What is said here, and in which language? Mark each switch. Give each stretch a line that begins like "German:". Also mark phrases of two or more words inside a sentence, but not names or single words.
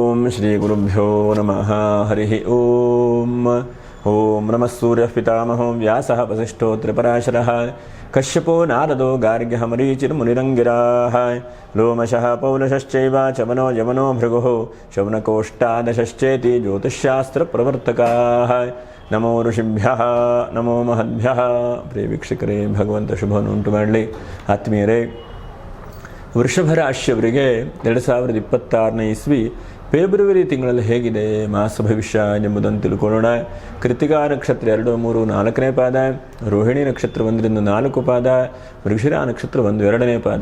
Sanskrit: श्रीगुरुभ्यो नमः हरिः ओम नमः सूर्यः पितामहो व्यासः वसिष्ठो त्रिपराशरः कश्यपो नारदो गार्ग्यः मरीचिर्मुनिरङ्गिराः लोमशः पौलशश्चैव चवनो यवनो भृगुः शौनकोष्टादशश्चेति ज्योतिष्शास्त्रप्रवर्तकाः नमो ಋಷಿಭ್ಯಃ ನಮೋ ಮಹದ್ಭ್ಯಃ.
Kannada: ಪ್ರಿಯ ವೀಕ್ಷಕರೇ, ಭಗವಂತ ಶುಭವನ್ನು ಉಂಟು ಮಾಡಲಿ. ಆತ್ಮೀಯರೇ, ವೃಷಭ ರಾಶಿಯವರಿಗೆ 2026ನೇ ಇಸ್ವಿ ಫೆಬ್ರವರಿ ತಿಂಗಳಲ್ಲಿ ಹೇಗಿದೆ ಮಾಸ ಭವಿಷ್ಯ ಎಂಬುದನ್ನು ತಿಳ್ಕೊಳ್ಳೋಣ. ಕೃತಿಕಾ ನಕ್ಷತ್ರ 2, 3, 4ನೇ ಪಾದ, ರೋಹಿಣಿ ನಕ್ಷತ್ರ 1ರಿಂದ 4 ಪಾದ, ಮೃಗಶಿರ ನಕ್ಷತ್ರ 1, 2ನೇ ಪಾದ.